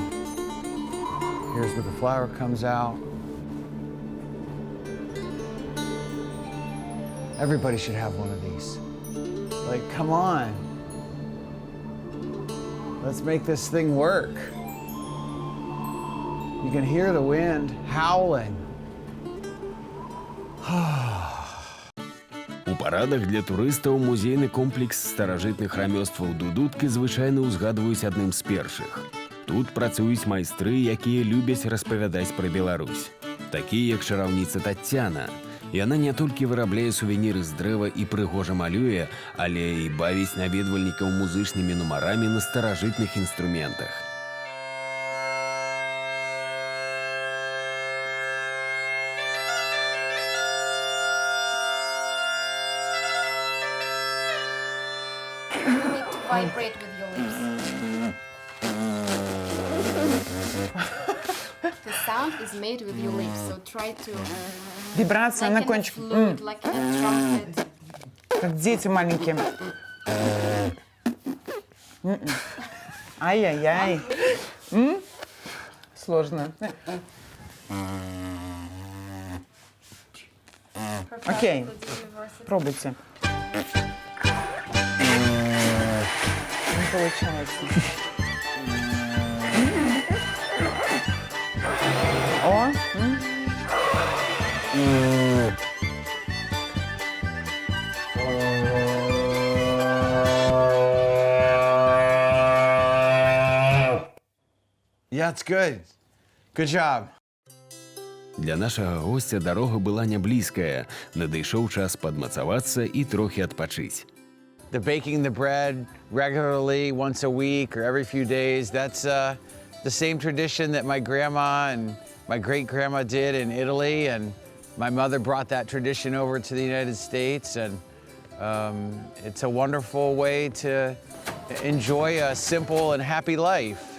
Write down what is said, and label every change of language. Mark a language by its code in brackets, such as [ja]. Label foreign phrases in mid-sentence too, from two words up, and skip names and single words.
[en] Here's where the flower comes out. Everybody should have one of these. Like, come on. Let's make this thing work. You can hear the wind howling. [be] У парадах для турыстаў музейны комплекс старажытных рамёстваў дудуткі звычайна ўзгадваюць адным з першых. Тут працуюць майстры, якія любяць распавядаць пра Беларусь. Такія, як чараўніца Таццяна. Яна не толькі вырабляе сувеніры з дрэва і прыгожа малюе, але і бавіць наведвальнікаў музычнымі нумарамі на старажытных інструментах. [en] Vibrate with your lips. The sound is made with your lips, so try to. [ru] Вибрация на [en] Like in a [ru] кончике. [en] flute, like in a trumpet. [ru] Как дети маленькие. Ай-яй-яй. Сложно. Окей, пробуйте. Не получается. О! [en] Yeah, it's good. Good job. [be] Для нашага госця дарога была няблізкая. Надышоў час падмацавацца і трохі адпачыць. [en] The baking the bread regularly, once a week or every few days, that's the same tradition that my grandma and my great-grandma did in Italy, and my mother brought that tradition over to the United States, and It's a wonderful way to enjoy a simple and happy life.